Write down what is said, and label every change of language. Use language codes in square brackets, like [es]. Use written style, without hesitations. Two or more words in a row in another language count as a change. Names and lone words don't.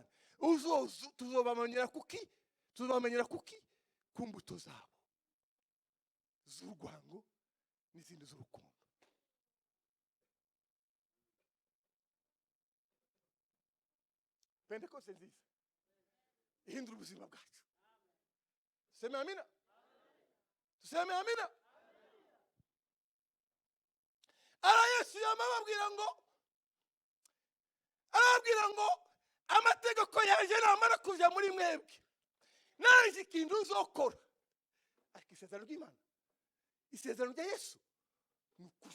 [rw] Tuzobamenyera kuki? Tuzobamenyera kuki? Ku mbuto zabo z'urwango n'izindi z'urukundo. Pentekoste nziza ihindura ubuzima bwacu. [sw] Tuseme amina. Tuseme amina. [rw] Ara Yesu yamababwira ngo amategeko yanjye namara kuja muri mwebwe, nanjye ikintu uzokora. Ariko isezerano ry'Imana, isezerano rya Yesu ni ukuri.